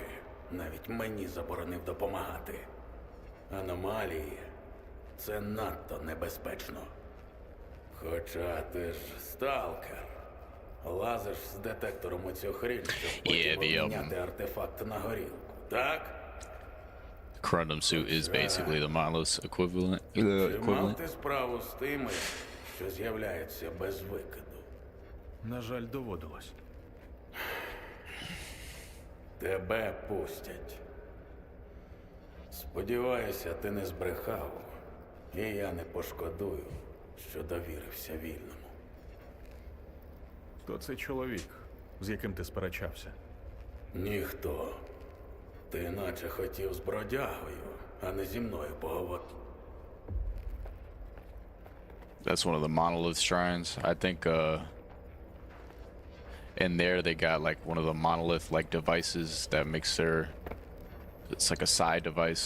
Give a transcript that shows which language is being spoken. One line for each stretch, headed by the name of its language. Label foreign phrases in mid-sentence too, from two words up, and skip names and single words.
Ukrainian: Навіть мені заборонив допомагати. Аномалії – це надто небезпечно. Хоча ти ж сталкер. Лазиш з детектором у цю хрінь, щоб потім обміняти артефакт на горілку, так?
English: Corundum suit is basically the monolith's equivalent.
Ukrainian: Чи мав ти справу з тими, що з'являються без викиду? На жаль, доводилось. Тебе пустять. Сподіваюся, ти не збрехав, і я не пошкодую, що довірився вільному. Хто цей чоловік, з яким ти сперечався? Ніхто. Ти наче хотів з бродягою, а не зі мною поговорити.
English: That's one of the monolith shrines. I think in there they got like one of the monolith like devices that makes their, it's like a side device.